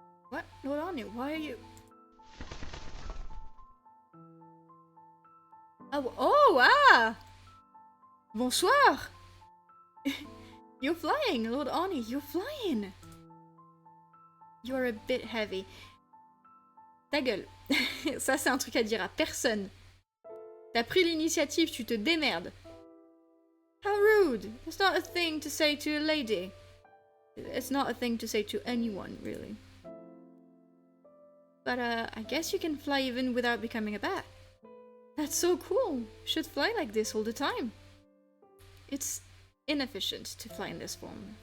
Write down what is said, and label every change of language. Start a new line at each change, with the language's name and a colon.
English: What? Lord Arne, why are you...
French: Ah! Bonsoir!
English: You're flying, Lord Arne, you're flying! You're a bit heavy.
French: Ta gueule. Ça, c'est un truc à dire à personne. T'as pris l'initiative, tu te démerdes.
English: How rude! It's not a thing to say to a lady. It's not a thing to say to anyone, really. But, I guess you can fly even without becoming a bat. That's so cool! You should fly like this all the time. It's inefficient to fly in this form.